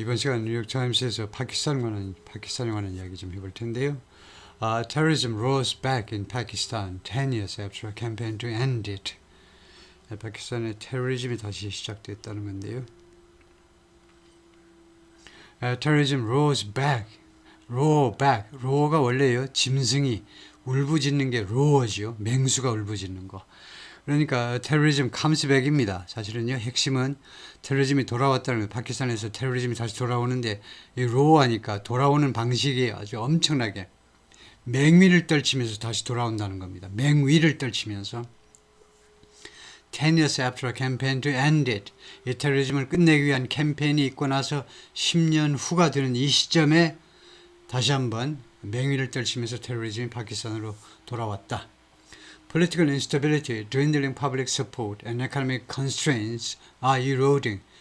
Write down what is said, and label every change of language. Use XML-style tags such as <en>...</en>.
<ko>이번 시간 뉴욕 타임스에서 파키스탄에 관한 이야기 좀 해볼 텐데요.</ko> <en>Terrorism rose back in Pakistan 10 years after a campaign to end it.</en> <ko>파키스탄의 테러리즘이 다시 시작됐다는 건데요.</ko> <en>Terrorism rose back, roar back.</en> <ko>roar가 원래요, 짐승이 울부짖는 게 roar죠. 맹수가 울부짖는 거. 그러니까 테러리즘</ko> <en>comes back</en> <ko>입니다. 사실은요, 핵심은 테러리즘이 돌아왔다는 거예요. 파키스탄에서 테러리즘이 다시 돌아오는데 이 로어하니까 돌아오는 방식이 아주 엄청나게 맹위를 떨치면서 다시 돌아온다는 겁니다. 맹위를 떨치면서</ko> <en>10 years after a campaign to end it.</en> <ko>이 테러리즘을 끝내기 위한 캠페인이 있고 나서 10년 후가 되는 이 시점에 다시 한번 맹위를 떨치면서 테러리즘이 파키스탄으로 돌아왔다.</ko> <en>Political instability, dwindling public support, and economic constraints are eroding.</en>